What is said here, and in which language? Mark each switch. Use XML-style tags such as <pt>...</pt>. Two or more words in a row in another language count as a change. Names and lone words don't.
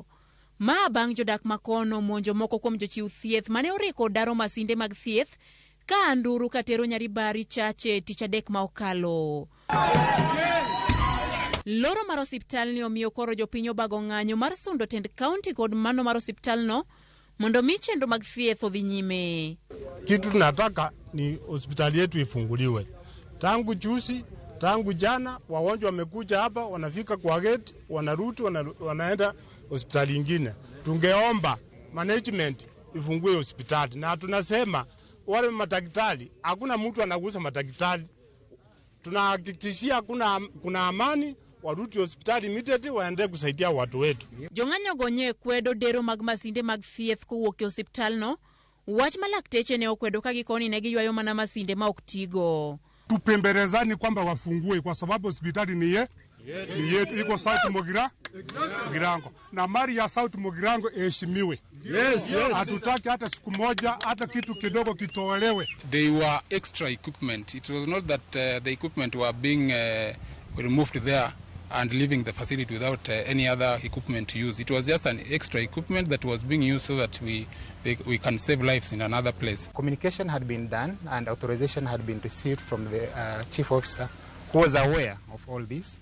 <luo>Ma bang' jodak makono monjo moko kuom jochiw thieth mane oriko daro masinde mag thieth ka Nduru katero Nyaribari Chache tich adek ma okalo. Loro mar hospital ni omiyo koro jopiny obago ng'anyo mar sundo tend county kod mano mar hospital no mondo mi chenro mag thieth odhi nyime.</luo> <sw>Kitu tunataka ni hospitali yetu ifunguliwe. Tangu juzi, tangu jana, wagonjwa wamekuja hapa, wanafika kwa gate, wanarudi, wanaenda hospitali nyingine. Tungeomba management ifungue hospitali, na tunasema wale madaktari, hakuna mtu anagusa madaktari. Tunahakikishia kuna amani, warudi hospitali immediately waende kusaidia watu wetu.</sw> <luo>Jong'anyo gonye kwedo dero mag masinde mag thieth kowuok e hospital no. Wach malakteche ne okwedo ka gikoni ne giywayo mana masinde ma ok tigo.</luo> <sw>Tupembelezani kwamba wafungue kwa sababu hospitali ni yetu, iko South Mogirango. Na mali ya South Mogirango iheshimiwe. Yes. Hatutaki hata siku moja hata kitu kidogo kitolewe.</sw> <en>They were extra equipment. It was not that the equipment were being removed there and leaving the facility without any other equipment to use. It was just an extra equipment that was being used so that we can save lives in another place. Communication had been done and authorization had been received from the chief officer who was aware of all this.</en>